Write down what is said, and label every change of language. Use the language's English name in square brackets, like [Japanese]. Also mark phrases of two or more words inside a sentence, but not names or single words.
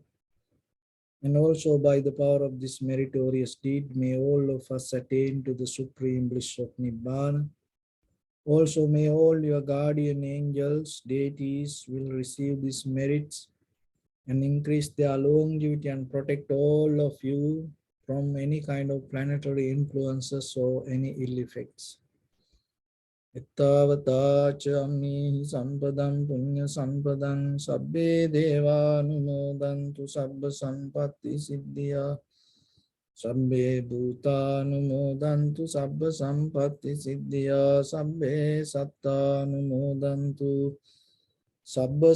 [English] And also by the power of this meritorious deed, may all of us attain to the supreme bliss of Nibbana. Also may all your guardian angels, deities will receive these merits and increase their longevity and protect all of you from any kind of planetary influences or any ill effects. [Pali] Ittavata ammi sampadam punya sampadam sabbe deva numodantu sabba sampatti siddhya sabbe bhuta numodantu sabba sampatti siddhya sabbe satta numodantu sabba